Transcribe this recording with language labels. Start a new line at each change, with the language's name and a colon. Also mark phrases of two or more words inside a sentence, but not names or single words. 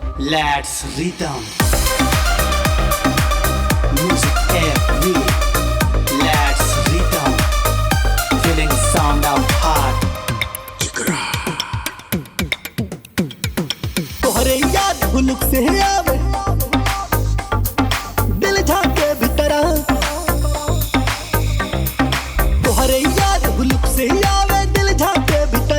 English: Let's rhythm. Music every. Let's rhythm. Feeling sound of heart.
Bhojpuri: तोहरे याद हुलुक से आवे दिल झाके भीतर तोहरे याद हुलुक से आवे दिल झाके भीतर